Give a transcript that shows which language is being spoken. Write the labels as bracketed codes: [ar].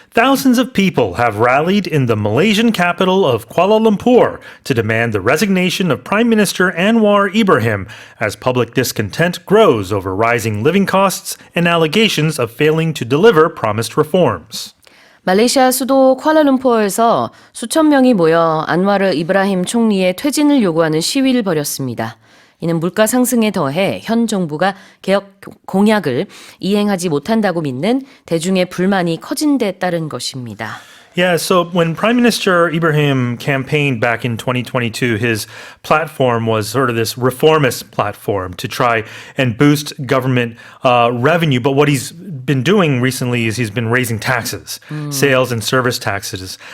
[en] Thousands of people have rallied in the Malaysian capital of Kuala Lumpur to demand the resignation of Prime Minister Anwar Ibrahim as public discontent grows over rising living costs and allegations of failing to deliver promised reforms. [ko] 말레이시아 수도 쿠알라룸푸르에서 수천 명이 모여 안와르 이브라힘 총리의 퇴진을 요구하는 시위를 벌였습니다. 이는 물가 상승에 더해 현 정부가 개혁 공약을 이행하지 못한다고 믿는 대중의 불만이 커진 데 따른 것입니다. [en] Yeah, so when Prime Minister Ibrahim campaigned back in 2022, his platform was sort of this reformist platform to try and boost government revenue. But what he's been doing recently is he's been raising taxes, sales and service taxes.